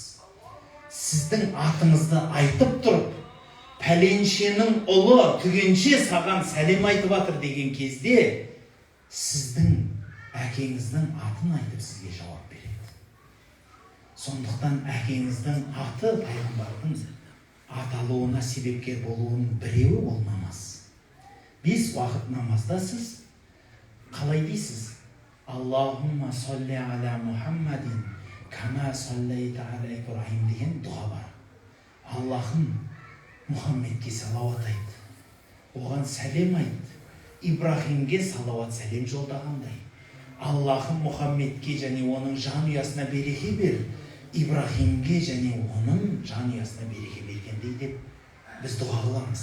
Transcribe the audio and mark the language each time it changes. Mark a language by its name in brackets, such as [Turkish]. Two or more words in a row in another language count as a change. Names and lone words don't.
[Kazakh] Сіздің атыңызды айтып тұрып, пәленшенің ұлы түгенше саған сәлем айтып жатыр деген кезде, сіздің әкеңіздің атын айтып сізге жауап береді. Сондықтан әкеңіздің аты пайғамбардың аталуына себепкер болуының біреуі ол намаз. 5 уақыт намазда сіз қалай дейсіз? [Arabic] اللهم صل على محمد كما صليت على إبراهيم [Kazakh] деген дұға бар. Аллахым Мұхаммедке салауат айт, оған сәлем айт, Ибрахимге салауат сәлем жолдағандай, Аллахым Мұхаммедке және оның жанұясына береке бер, Ибрахимге және оның жанұясына береке бергендей деп біз дұға қыламыз.